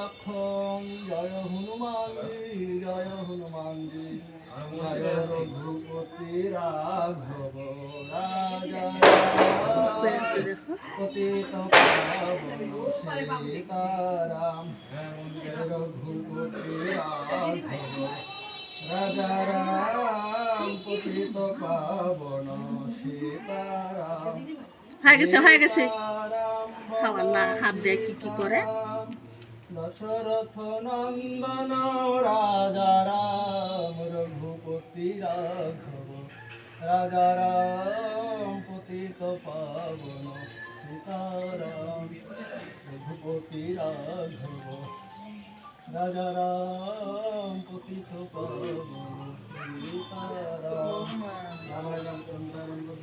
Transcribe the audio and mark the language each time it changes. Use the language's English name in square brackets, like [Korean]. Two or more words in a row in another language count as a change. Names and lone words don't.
[Hindi] हनुमान जी जय रघुपति राघव राजा पतित पावन सीताराम रघुपति राघव राजा राम पतित पावन सीताराम [Bangla] হয়ে গেছে খাওয়ার না হাত দিয়ে কি করে [Hindi] दशरथ नंदन राजा राम रघुपति राघव राजा राम पतित पावन सीताराम रघुपति राघव राजा राम पतित पावन सीताराम रामायण चंद्रम